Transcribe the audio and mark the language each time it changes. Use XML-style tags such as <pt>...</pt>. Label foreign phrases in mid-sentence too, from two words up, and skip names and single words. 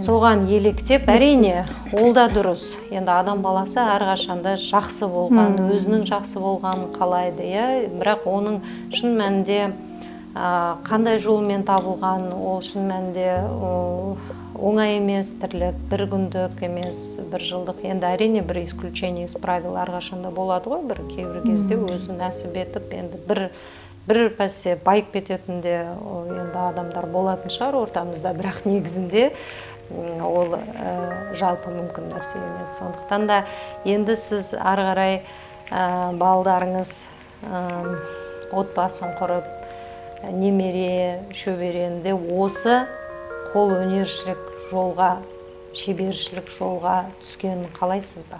<kk>Соған еліктеп, әрине, ол да дұрыс. Енді адам баласы әрқашанда жақсы болған, өзінің жақсы болғанын қалайды, бірақ оның шын мәнінде қандай жолмен табылған, ол шын мәнінде оңай емес, тірлік, бір күндік емес, бір жылдық. Енді әрине бір</kk> <ru>исключение из правил</ru> <kk>әрқашанда болады ғой, бір кейбір кезде өзі нәсіп етіп, енді бір пәсте байып кететін де енді адамдар болатын шығар ортамызда, бірақ негізінде ол жалпы мүмкін нәрсе емес. Сондықтан да енді сіз ары қарай балдарыңыз отбасын құрып, немере, шөберенде осы қол өнершілік жолға, шебершілік жолға түскенін қалайсыз ба?</kk>